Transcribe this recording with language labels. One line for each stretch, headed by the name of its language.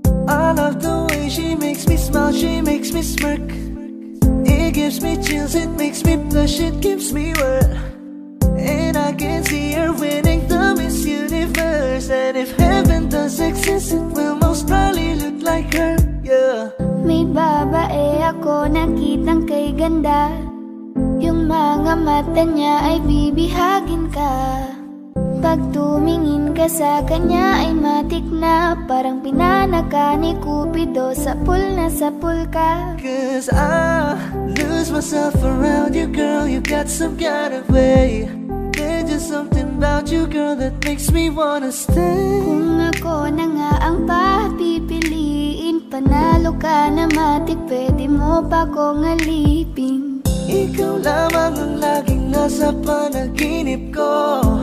English: I love the way she makes me smile, she makes me smirk. It gives me chills, it makes me blush, it gives me world. And I can see her winning the Miss Universe. And if heaven does exist, it will most probably look like her, yeah.
Filipino: May babae ako nakitang kay ganda. Yung mga mata niya ay bibihagin ka. Pag tumingin ka sa kanya ay matik na. Parang pinanaka ni Cupido, sapul na sapul ka.
English: Cause I lose myself around you, girl. You got some kind of way. There's just something about you, girl, that makes me wanna stay.
Filipino: Kung ako na nga ang papipiliin, panalo ka na matik, pwede mo pa kong alipin. Ikaw lamang ang laging nasa panaginip ko.